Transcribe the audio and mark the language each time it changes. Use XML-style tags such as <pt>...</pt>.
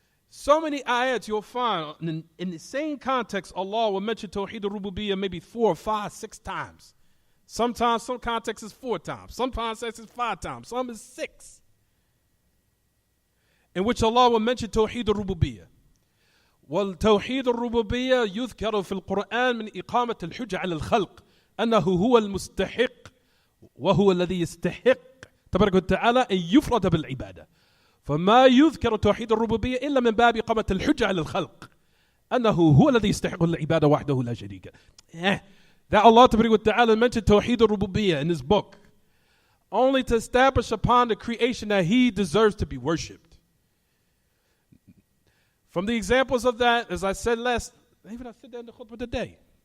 <en>So many ayats you'll find in the same context, Allah will mention Tawheed Ar-Rububiyyah maybe 4 or 5, 6 times. Sometimes some contexts is 4 times, some contexts is 5 times, some is 6. In which Allah will mention Tawheed Ar-Rububiyyah.</en> <ar>والتوحيد الربوبية يذكر في القرآن من إقامة الحجة على الخلق أنه هو المستحق وهو الذي يستحق تبارك وتعالى أن يفرد بالعبادة. فما يذكر توحيد الربوبية إلا من باب إقامة الحجة على الخلق أنه هو الذي يستحق العبادة وحده لا شريك له.</ar> <en>That Allah</en> <ar>تبارك وتعالى</ar> <en>mentioned توحيد الربوبية in His book only to establish upon the creation that He deserves to be worshipped. From the examples of that, as I said last, even I said that in the khutbah today.</en>